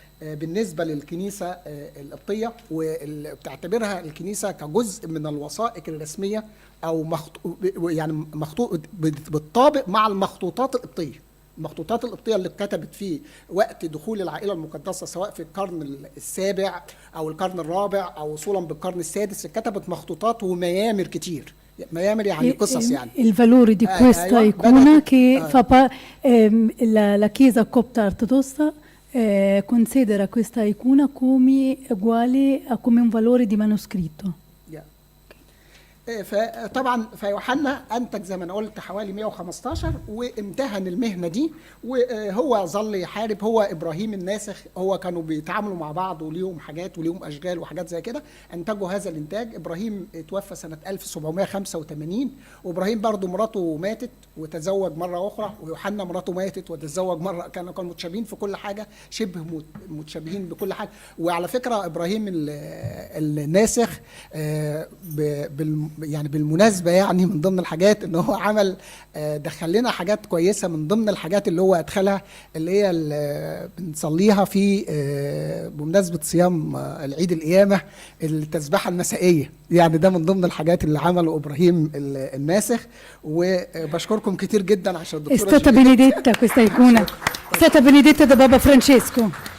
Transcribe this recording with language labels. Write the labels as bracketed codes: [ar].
[ar] بالنسبة للكنيسة القبطية، وبتعتبرها الكنيسة كجزء من الوثائق الرسمية أو يعني مخطوط بالطابق مع المخطوطات القبطية. المخطوطات القبطية اللي اتكتبت في وقت دخول العائلة المقدسة سواء في القرن السابع أو القرن الرابع أو وصولا بالقرن السادس، اتكتبت مخطوطات وميامر كتير. ميامر يعني قصص يعني. [it] Il valore di questa icona che la Chiesa Copto-ortodossa considera questa icona come uguale a come un valore di manoscritto. [ar] فطبعا فيوحنا انتج زي ما انا قلت حوالي 115 وامتهن المهنه دي، وهو ظل يحارب. هو ابراهيم الناسخ، هو كانوا بيتعاملوا مع بعض وليهم حاجات وليهم اشغال وحاجات زي كده. انتجوا هذا الانتاج. ابراهيم توفى سنه 1785، وابراهيم برضه مراته ماتت وتزوج مره اخرى، ويوحنا مراته ماتت وتزوج مره. كانوا متشابهين في كل حاجه، شبه متشابهين بكل حاجه. وعلى فكره ابراهيم الناسخ يعني بالمناسبة يعني من ضمن الحاجات ان هو عمل دخل لنا حاجات كويسة. من ضمن الحاجات اللي هو ادخلها اللي هي اللي بنصليها في بمناسبة صيام العيد القيامة، التسبحة المسائية. يعني ده من ضمن الحاجات اللي عمله ابراهيم الناسخ. وبشكركم كتير جدا عشان الدكتورة [it] È stata benedetta questa icona. È stata benedetta da Baba Francesco.